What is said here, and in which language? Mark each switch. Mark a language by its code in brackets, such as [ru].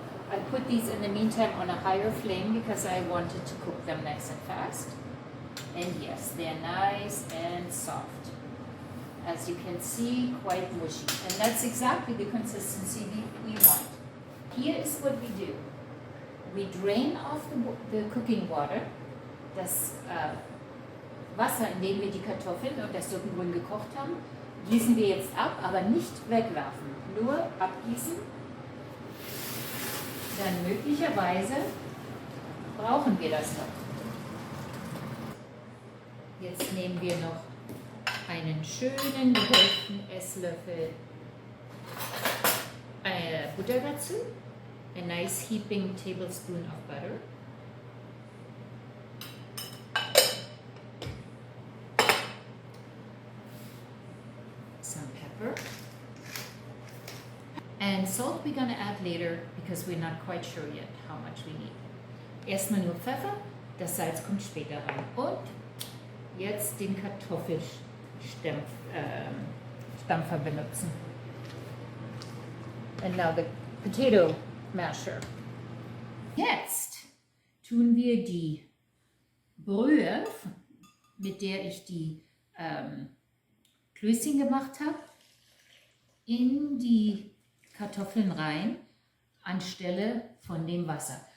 [en] I put these in the meantime on a higher flame because I wanted to cook them nice and fast. And yes, they're nice and soft. As you can see, quite mushy. And that's exactly the consistency we want. Here is what we do. We drain off the cooking water, [de] das Wasser, in dem wir die Kartoffeln und das Suppengrün gekocht haben, gießen wir jetzt ab, aber nicht wegwerfen. Nur abgießen. Dann möglicherweise brauchen wir das noch. Jetzt nehmen wir noch einen schönen gehäuften Esslöffel Butter dazu. [en] A nice heaping tablespoon of butter. And salt we're gonna add later because we're not quite sure yet how much we need. [de] Erstmal nur Pfeffer, das Salz kommt später rein. Und jetzt den Kartoffelstampfer benutzen. [en] And now the potato masher. [de] Jetzt tun wir die Brühe, mit der ich die Klößchen gemacht habe, in die Kartoffeln rein, anstelle von dem Wasser.